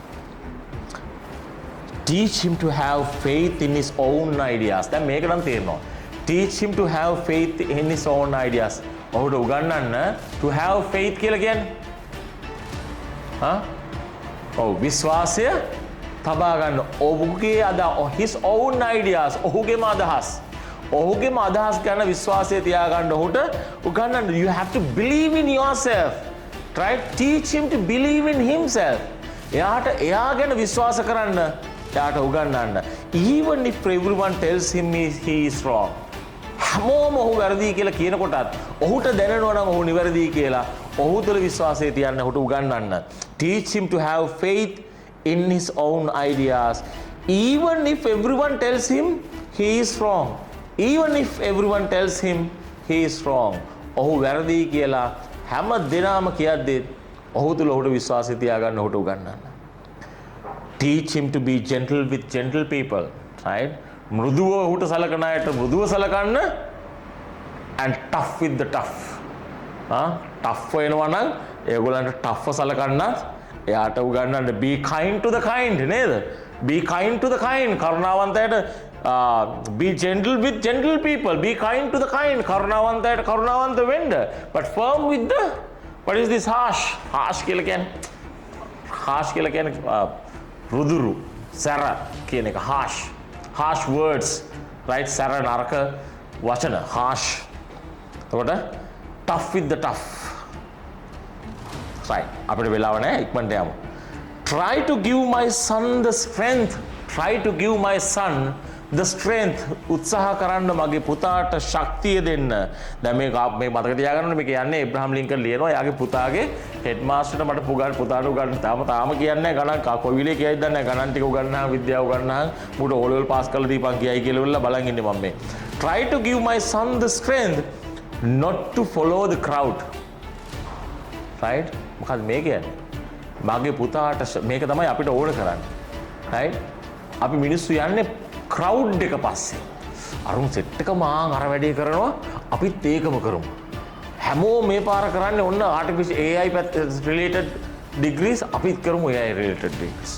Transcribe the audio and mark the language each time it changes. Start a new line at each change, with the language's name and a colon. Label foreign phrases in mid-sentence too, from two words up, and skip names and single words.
English: Teach him to have faith in his own ideas.
Sinhala: දැන් මේක නම් තේරෙනවා.
English: Teach him to have faith in his own ideas.
Sinhala: ඔහුට උගන්වන්න
English: to have faith
Sinhala: කියලා කියන්නේ ඔව් විශ්වාසය තබා ගන්න ඔහුගේ
English: his own ideas
Sinhala: ඔහුගේම අදහස් ගන්න විශ්වාසය තියාගන්න ඔහුට උගන්වන්න
English: you have to believe in yourself try teach him to believe in himself
Sinhala: එයා ගැන විශ්වාස කරන්න එයාට උගන්වන්න
English: even if everyone tells him he is wrong
Sinhala: හැමෝම ඔහු වැරදි කියලා කියනකොටත් ඔහුට දැනෙනවා නම් ඔහු නිවැරදි කියලා ඔහු තුළ විශ්වාසය තියන්න ඔහුට උගන්වන්න
English: teach him to have faith in his own ideas even if everyone tells him he is wrong
Sinhala: ඔහු වැරදි කියලා හැම දිනම කියද්දී ඔහු තුල ඔහුට විශ්වාසය තියාගන්න ඔහුට උගන්වන්න
English: teach him to be gentle with gentle people right
Sinhala: මෘදුව ඔහුට සලකන අයට මෘදුව සලකන්න
English: and tough with the tough tough
Sinhala: වෙනවා නම් ඒගොල්ලන්ට tough සලකන්නත් එයාට
English: උගන්වන්න be kind to the kind නේද be kind to the kind කරුණාවන්තයට be gentle with gentle people be kind to the kind
Sinhala: කරුණාවන්තයට කරුණාවන්ත වෙන්න
English: but firm with the what is this harsh
Sinhala: කියලා කියන්නේ රුදුරු සැර කියන එක
English: harsh words right
Sinhala: සැර නරක වචන
English: harsh එතකොට tough with the tough
Sinhala: right අපිට වෙලාව නැහැ ඉක්මනට යමු
English: try to give my son the strength
Sinhala: උත්සාහ කරන්න මගේ පුතාට ශක්තිය දෙන්න දැන් මේ මතක තියාගන්න මේක යන්නේ ඒබ්‍රහම් ලින්කන් ලියනවා එයාගේ පුතාගේ හෙඩ් මාස්ටර්ට මට පුතාට උගන්වන්න තාම කියන්නේ ගණන් කොවිලේ කියයිද දන්නේ ගණන් ටික උගන්වනවා විද්‍යාව උගන්වනවා මුට
English: O level
Sinhala: පාස් කරලා දීපන් කියයි කියලා බලන් ඉන්නේ මම මේ
English: try to give my son the strength not to follow the crowd. Right?
Sinhala: මොකද මේ කියන්නේ? මගේ පුතාට මේක තමයි අපිට ඕන කරන්නේ. Right? අපි මිනිස්සු යන්නේ crowd එක පස්සේ. අරුන් සෙට් එක මාන් අර වැඩේ කරනවා අපිත් ඒකම කරමු. හැමෝම මේ පාර කරන්නේ ඔන්න
English: artificial AI related degrees
Sinhala: අපිත් කරමු
English: AI related degrees.